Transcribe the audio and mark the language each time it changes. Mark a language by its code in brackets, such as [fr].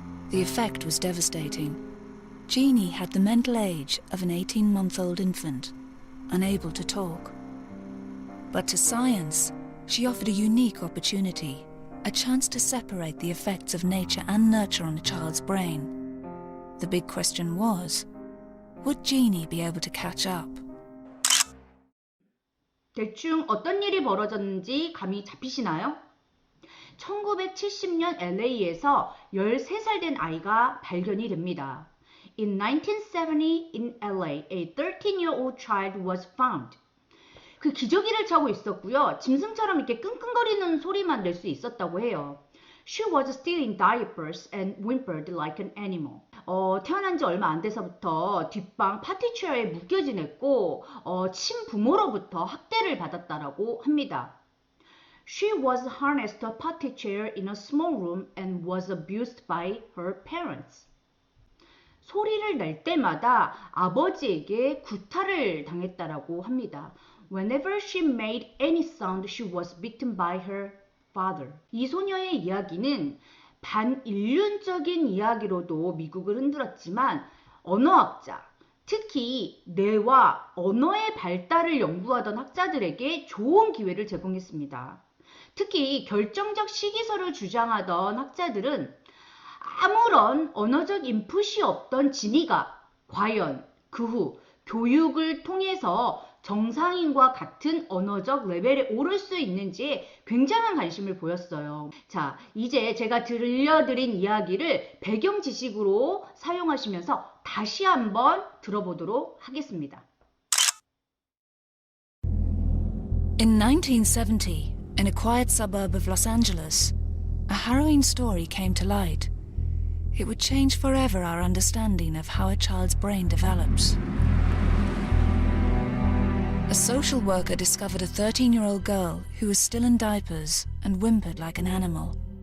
[en] The effect was devastating. Jeannie had the mental age of an 18-month-old infant, unable to talk. But to science, she offered a unique opportunity, a chance to separate the effects of nature and nurture on a child's brain. The big question was, would Jeannie be able to catch up? [ko] 대충 어떤 일이 벌어졌는지 감이 잡히시나요? 1970년 LA에서 13살 된 아이가 발견이 됩니다. [en] In 1970 in LA, a 13-year-old child was found. [ko] 그 기저귀를 차고 있었고요. 짐승처럼 이렇게 끙끙거리는 소리만 낼 수 있었다고 해요. [en] She was still in diapers and whimpered like an animal. [ko] 태어난 지 얼마 안 돼서부터 뒷방 파티체어에 묶여 지냈고 친부모로부터 학대를 받았다라고 합니다. [en] She was harnessed to a potty chair in a small room and was abused by her parents. [ko] 소리를 낼 때마다 아버지에게 구타를 당했다라고 합니다. [en] Whenever she made any sound, she was beaten by her father. [ko] 이 소녀의 이야기는 반인륜적인 이야기로도 미국을 흔들었지만 언어학자, 특히 뇌와 언어의 발달을 연구하던 학자들에게 좋은 기회를 제공했습니다. 특히 결정적 시기설을 주장하던 학자들은 아무런 언어적 인풋이 없던 지니가 과연 그 후 교육을 통해서 정상인과 같은 언어적 레벨에 오를 수 있는지에 굉장한 관심을 보였어요. 자, 이제 제가 들려드린 이야기를 배경 지식으로 사용하시면서 다시 한번 들어보도록 하겠습니다. [en] In 1970, in a quiet suburb of Los Angeles, a harrowing story came to light. It would change forever our understanding of how a child's brain develops. A social worker discovered a 13-year-old girl who was still in diapers and whimpered like an animal.